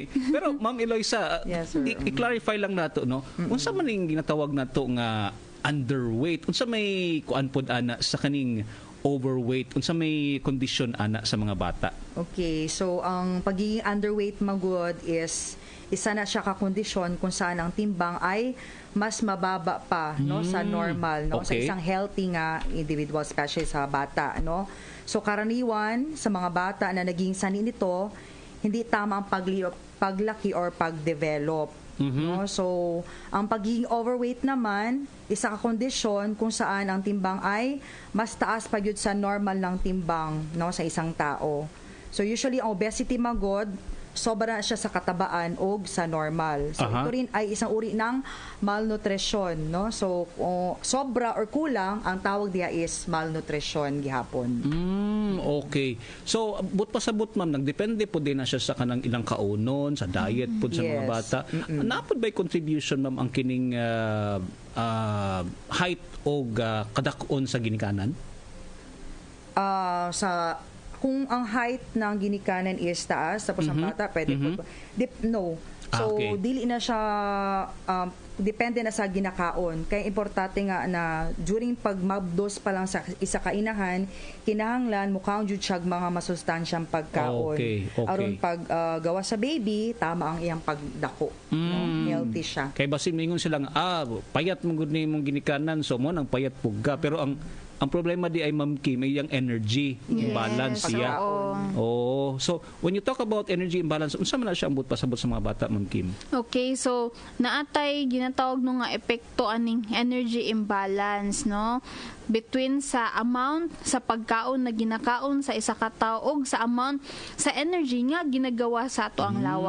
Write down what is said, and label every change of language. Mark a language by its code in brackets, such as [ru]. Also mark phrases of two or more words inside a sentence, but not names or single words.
[ceb] Pero Ma'am Eloisa, i-clarify lang nato no. Unsa man ning ginatawag nato nga underweight? Unsa may kuan pod ana sa kaning overweight? Unsa may condition ana sa mga bata? [tl] Okay, so ang pagiging underweight magud is isa na siya ka kondisyon kung saan ang timbang ay mas mababa pa, no, sa normal, no, sa isang healthy nga individual, especially sa bata, no. So karaniwan sa mga bata na naging sanhi nito, hindi tama ang paglaki or pagdevelop. No? So, ang pagiging overweight naman, isa ka kondisyon kung saan ang timbang ay mas taas pa yun sa normal ng timbang, no, sa isang tao. So, usually, ang obesity magod, sobra siya sa katabaan o sa normal. So, ito rin ay isang uri ng malnutrition, no? [ceb] So, sobra or kulang, ang tawag diya is malnutrition gihapon. Okay. So, but pasabot ma'am, nagdepende po din na siya sa kanang ilang kaunon, sa diet po sa mga bata. Napod ba'y contribution ma'am ang kining height o kadakon sa ginikanan? Kung ang height ng ginikanan is taas, tapos ang bata, pwede po. No. So, dili na siya, depende na sa ginakaon. Kaya importante nga na during pagmabdos pa lang sa isa kainahan, kinahanglan mukhang jud siya mga masustansyang pagkaon. Aron pag gawa sa baby, tama ang iyang pagdako. No? Healthy siya. Kaya basin mingon sila nga, payat mo gud ni mong ginikanan, so mo nang payat pugga. Pero ang ang problema di ay Ma'am Kim ay yung energy imbalance siya. [en] So when you talk about energy imbalance, [ceb] unsa man na siya ambot pasabot sa mga bata, Ma'am Kim? Okay, so naatay ginatawag no nga epekto aning energy imbalance, no? Between sa amount sa pagkaon na ginakaon sa isa ka tawo ug sa amount sa energy nga ginagawa sa ato ang lawas.